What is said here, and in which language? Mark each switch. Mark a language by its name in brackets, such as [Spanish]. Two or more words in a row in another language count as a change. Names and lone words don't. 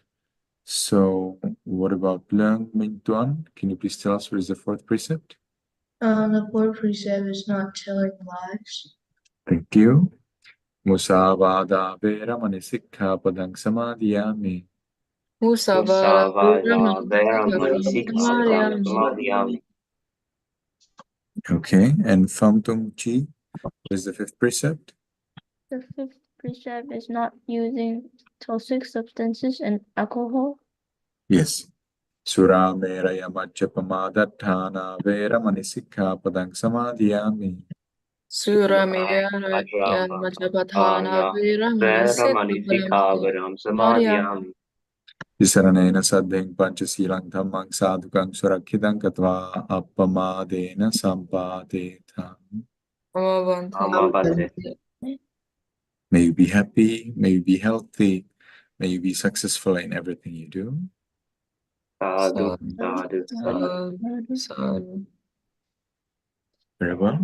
[English] So what about Leung Minh Tuan? Can you please tell us what is the fourth precept? The fourth precept is not telling lies. Thank you. [Pali] Musavada veramani sikkhapadang samadhiyami. Musavada Musavada veramani veramani sikkhapadam sikkhapadam samadhiyami. [English] Okay, and Pham Tung Chi, what is the fifth precept? The fifth precept is not using toxic substances and alcohol. Yes. [Pali] Sura meraya majjapamadatthana veramani sikkhapadang samadhiyami. Surameya Majapatana veramani sikkhapadam samadhiyami. Visaranena saddheng panchasilang dhammang sadhukang surakhidang katva appamadena sampadetham. Amavante. [English] May you be happy, may you be healthy, may you be successful in everything you do. [Pali] Sadhu, sadhu, sadhu, sadhu. [English] Very well.